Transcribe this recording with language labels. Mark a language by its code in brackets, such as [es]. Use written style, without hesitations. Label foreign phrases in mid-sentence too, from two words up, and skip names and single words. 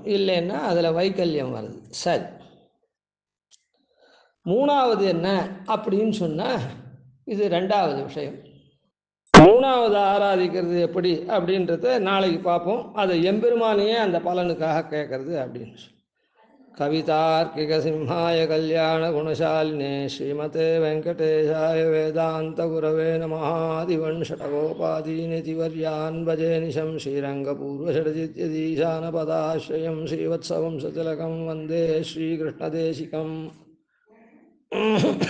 [ta] இல்லைன்னா அதில் வைக்கல்யம் வருது. சரி, மூணாவது என்ன அப்படின்னு சொன்னால் இது ரெண்டாவது விஷயம். மூணாவது ஆராதிக்கிறது எப்படி அப்படின்றத நாளைக்கு பார்ப்போம். அதை எம்பெருமானையே அந்த பலனுக்காக கேட்கறது அப்படின்னு சொல்லி. [sa] कवितार्किक सिंहाय कल्याण गुणशालिने श्रीमते वेङ्कटेशाय वेदान्त गुरवे नमः. आदिवन् शठकोपादीनितिवर्यान् भजे निशम् श्रीरङ्गपूर्वशठजिद्यतीशानपदाश्रयम् श्रीवत्सवम् सतिलकम् वन्दे श्रीकृष्णदेशिकम्.